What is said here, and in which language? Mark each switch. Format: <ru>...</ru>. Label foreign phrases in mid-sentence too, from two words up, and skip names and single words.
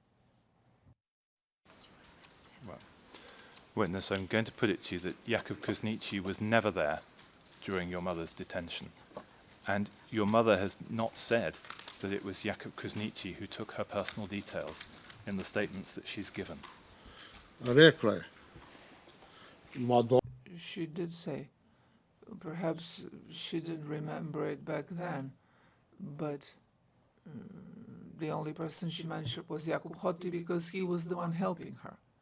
<en>Well, witness, I'm going to put it to you that Jakub Krasniqi was never there during your mother's detention. And your mother has not said that it was Jakub Krasniqi who took her personal details in the statements that she's given.</en> <sr>rekla je, ma do,</sr> <en>She did say, perhaps she didn't remember it back then, but the only person she mentioned was Jakub Hoti because he was the one helping her.</en>